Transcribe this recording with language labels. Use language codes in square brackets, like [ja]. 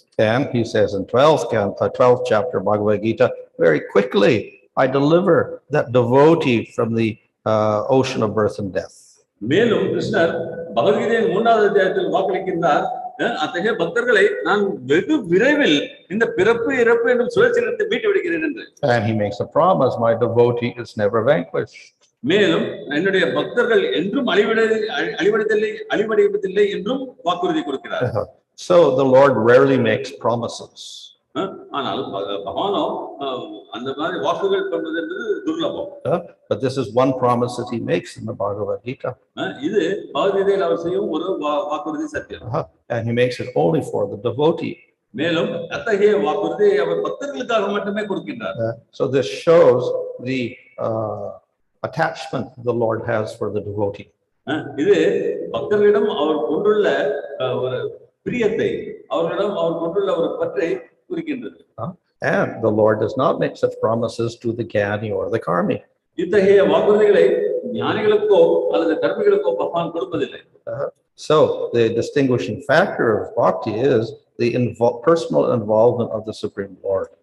[en] And he says in 12th chapter Bhagavad Gita, very quickly I deliver that devotee from the ocean of birth and death. [ta] மேலும் கிருஷ்ணர் பகவத்கீதையின் 3வது அத்தியாயத்தில் வாக்களிக்கின்றார், அத்தகைய பக்தர்களை நான் வெகு விரைவில் இந்த பிறப்பு இறப்பு என்னும் சுழற்சியிலிருந்து மீட்டு விடுகிறேன் என்று. [en] And he makes a promise, my devotee is never vanquished. [ta] மேலும் என்னுடைய பக்தர்கள் என்றும் அழிவடைவதில்லை என்றும் வாக்குறுதி கொடுக்கிறார். [en] So the Lord rarely makes promises. [ta] ஆனால் பகவானோ அந்த மாதிரி வாக்குகள் பண்ணுவது என்பது துர்லபம். [en] But this is one promise that he makes in the Bhagavad Gita. [ta] இது பகவத்கீதையில் அவர் செய்யும் ஒரு வாக்குறுதி சத்தியம். [en] And he makes it only for the devotee. [ta] மேலும் அத்தகைய வாக்குறுதியை அவர் பக்தர்களுக்காக மட்டுமே கொடுக்கின்றார். [en] So this shows the attachment the Lord has for the devotee. [ta] இது பக்தர்களிடம் அவர் கொண்டுள்ள ஒரு பிரியத்தை, அவர்களிடம் அவர் கொண்டுள்ள ஒரு பற்றை குறிக்கின்றது. [en] And the Lord does not make such promises to the jnani or the karmi. [ta] இத்தகைய வாக்குறுதிகளை ஞானிகளுக்கோ அல்லது கர்மிகளுக்கோ பகவான் கொடுப்பதில்லை. [en] So the distinguishing factor of bhakti is the personal involvement of the Supreme Lord.